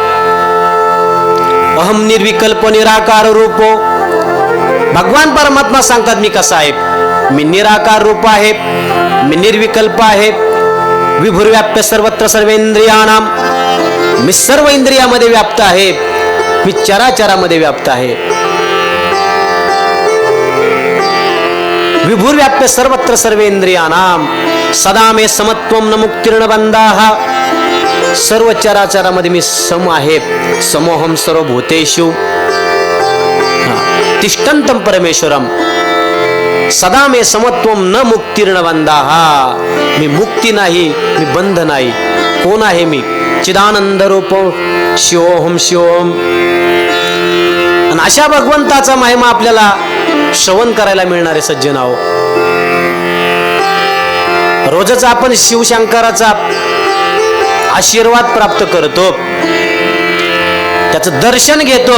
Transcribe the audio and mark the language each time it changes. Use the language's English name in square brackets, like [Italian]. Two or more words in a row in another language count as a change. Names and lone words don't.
[Sanskrit] अहम निर्विकल्प निराकार रूपो. [Marathi] भगवान परमात्मा सांगतात मी कसा आहे. मी निराकार रूप आहे, मी निर्विकल्प आहे. [Sanskrit] विभुर्व्याप्य सर्वत्र सर्वेंद्रियाणाम. [Marathi] मी सर्व इंद्रियामध्ये व्याप्त आहे, मी चराचरामध्ये व्याप्त आहे. [Sanskrit] विभुर्व्याप्य सर्वत्र सर्वेंद्रियाणाम. सदा मे समत्वम न मुक्तिर्न बंधाः. [Marathi] सर्व चराचरामध्ये मी सम आहे. [Sanskrit] समोहम सर्वभूतेषु तिष्ठन्तं परमेश्वरम. सदा मे समत्वम न मुक्तिर्न बंधाः. [Marathi] मी मुक्ती नाही, मी बंध नाही. कोण आहे मी? [Sanskrit] चिदानंद रूप शिवोहम शिवोहम. [Marathi] आणि अशा भगवंताचा महिमा आपल्याला श्रवण करायला मिळणारे सज्जन आहो. रोजच आपण शिवशंकराचा आशीर्वाद प्राप्त करतो, त्याचं दर्शन घेतो.